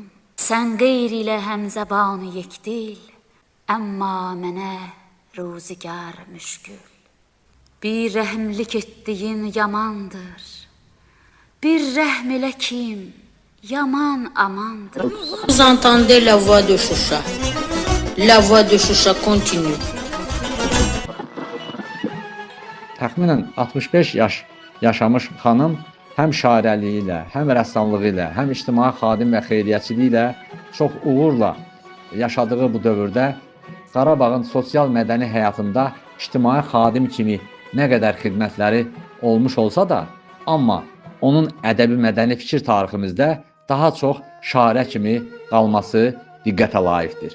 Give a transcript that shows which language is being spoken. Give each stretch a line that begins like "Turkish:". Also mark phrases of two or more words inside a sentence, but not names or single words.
Azerbaijani: Sən qeyri ilə həmzəbanı yekdil, əmma mənə ruzigar müşkül. Bir rəhmlik etdiyin yamandır, bir rəhm elə kim, yaman amandır.
French: Vous entendez la voix de Choucha. La voix de Choucha continue.
Azerbaijani: Təxminən 65 yaş yaşamış xanım həm şairəliyi ilə, həm rəssamlığı ilə, həm ictimai xadim və xeyriyyəçiliyi ilə çox uğurla yaşadığı bu dövrdə Qarabağın sosial mədəni həyatında ictimai xadim kimi nə qədər xidmətləri olmuş olsa da, amma onun ədəbi mədəni fikir tariximizdə daha çox şairə kimi qalması diqqətə layiqdir.